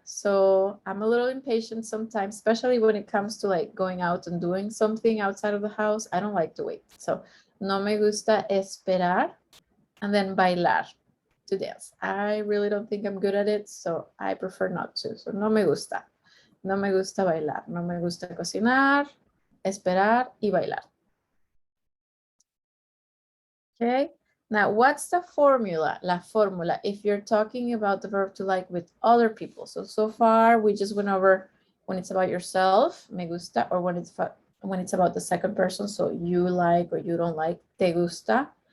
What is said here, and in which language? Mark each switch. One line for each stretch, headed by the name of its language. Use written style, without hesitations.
English: So I'm a little impatient sometimes, especially when it comes to like going out and doing something outside of the house. I don't like to wait.
Spanish: So no me gusta esperar.
English: And then
Spanish: bailar,
English: to dance. I really don't think I'm good at it, so I prefer not to.
Spanish: So no me gusta. No me gusta bailar. No me gusta cocinar, esperar y bailar.
English: Okay. Now, what's the formula? La fórmula, if you're talking about the verb to like with other people. So far, we just went over when it's about yourself, me gusta, or when it's about the second person, so you like or you don't like, te gusta.